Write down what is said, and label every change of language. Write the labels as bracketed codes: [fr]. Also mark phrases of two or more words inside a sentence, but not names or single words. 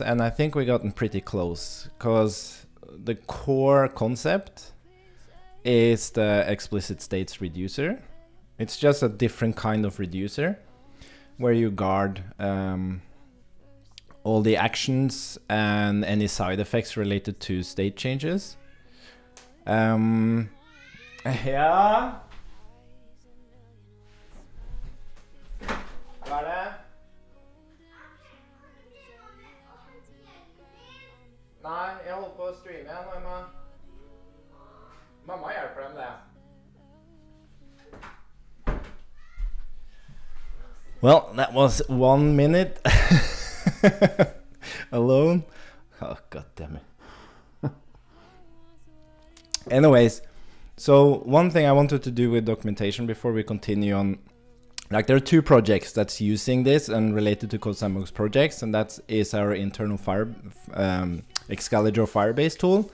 [en] And I think we've gotten pretty close, because the core concept is the explicit states reducer. It's just a different kind of reducer where you guard all the actions and any side effects related to state changes. [no] Ja. Hva det? Nei, jeg holder på å streame igjen, Emma. Mamma hjelper dem det. [en] Well, that was 1 minute alone. Oh, god damn it. Anyways, so one thing I wanted to do with documentation before we continue on, like, there are 2 projects that's using this and related to CodeSandbox projects, and that is our internal Excalibur Firebase tool.